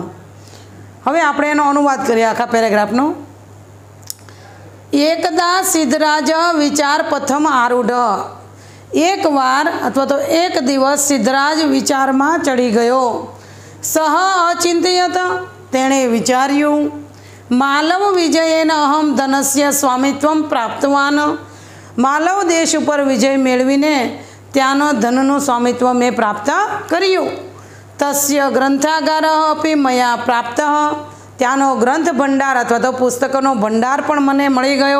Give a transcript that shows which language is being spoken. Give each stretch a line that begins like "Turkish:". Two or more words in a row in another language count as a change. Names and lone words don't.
Gujarati: હવે આપણે એનો અનુવાદ કરીએ આખા પેરેગ્રાફનો।
Sanskrit: एकदा सिद्धराज विचार पथम आरूढ।
Gujarati: એક વાર અથવા તો એક દિવસ સિદ્ધરાજ વિચારમાં ચડી ગયો।
Sanskrit: सह अचिंतयत,
Gujarati: તેણે વિચાર્યું। मालव विजयेन अहम धनस्य स्वामित्वं प्राप्तवान। માલવ દેશ પર વિજય મેળવીને ત્યાનો ધનનુ સ્વામિત્વ મેં પ્રાપ્ત કર્યુ।
Sanskrit: तस्य ग्रंथागारः अपि मया प्राप्तः,
Gujarati: ત્યાનો ગ્રંથ ભંડાર અથવા તો પુસ્તકોનો ભંડાર પણ મને મળી ગયો।